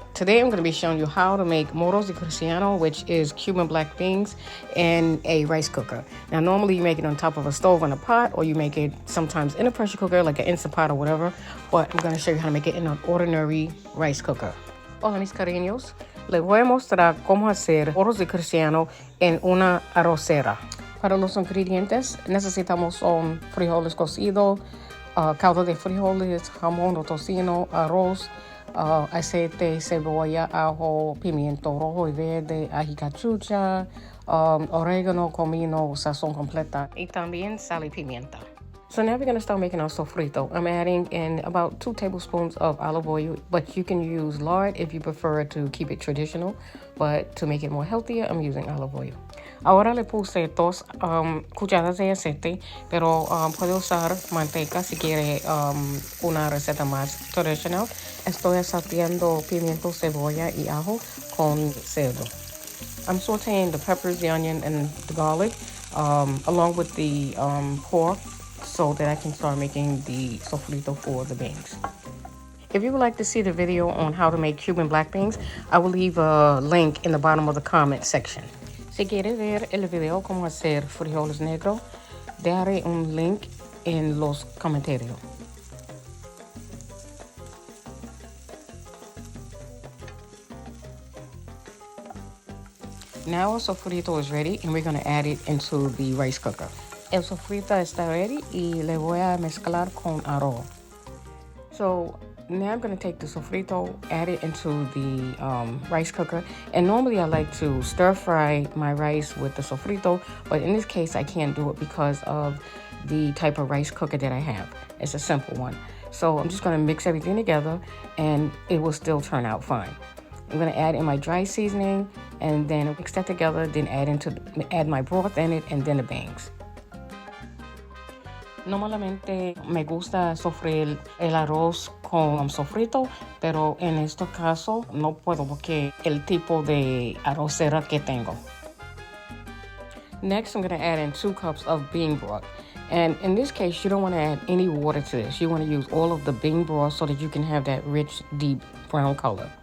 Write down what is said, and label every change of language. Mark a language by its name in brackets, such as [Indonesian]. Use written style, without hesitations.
[English] Today I'm going to be showing you how to make Moros y Cristiano, which is Cuban black beans in a rice cooker. Now normally you make it on top of a stove in a pot, or you make it sometimes in a pressure cooker like an Instant Pot or whatever, but I'm going to show you how to make it in an ordinary rice cooker. [Spanish] Hola mis cariños, les voy a mostrar cómo hacer Moros y Cristiano en una arrocera. Para los ingredientes necesitamos frijoles cocidos, caldo de frijoles, jamón o tocino, arroz, aceite, cebolla, ajo, pimiento rojo y verde, ají cachucha, oregano, comino, sazón completa, y también sal y pimienta. [English] So now we're going to start making our sofrito. I'm adding in about 2 tablespoons of olive oil, but you can use lard if you prefer to keep it traditional. But to make it more healthier, I'm using olive oil. [Spanish] Ahora le puse 2 cucharadas de aceite, pero puede usar manteca si quiere una receta más tradicional. Estoy salteando pimiento, cebolla y ajo con cerdo. [English] I'm sauteing the peppers, the onion, and the garlic along with the pork, so that I can start making the sofrito for the beans. If you would like to see the video on how to make Cuban black beans, I will leave a link in the bottom of the comment section. [Spanish] Si quieres ver el video cómo hacer frijoles negros, dejaré un link en los comentarios. [English] Now our sofrito is ready and we're going to add it into the rice cooker. [Spanish] El sofrito está [English] ready [Spanish] y le voy a mezclar con arroz. [English] So now I'm going to take the sofrito, add it into the rice cooker. And normally I like to stir fry my rice with the sofrito, but in this case I can't do it because of the type of rice cooker that I have. It's a simple one. So I'm just going to mix everything together and it will still turn out fine. I'm going to add in my dry seasoning and then mix that together, then add my broth in it and then the beans. [Spanish] Normalmente me gusta sofreír el arroz con sofrito, pero en este caso no puedo porque el tipo de arrocera que tengo. [English] Next, I'm going to add in 2 cups of bean broth. And in this case, you don't want to add any water to this. You want to use all of the bean broth so that you can have that rich, deep brown color.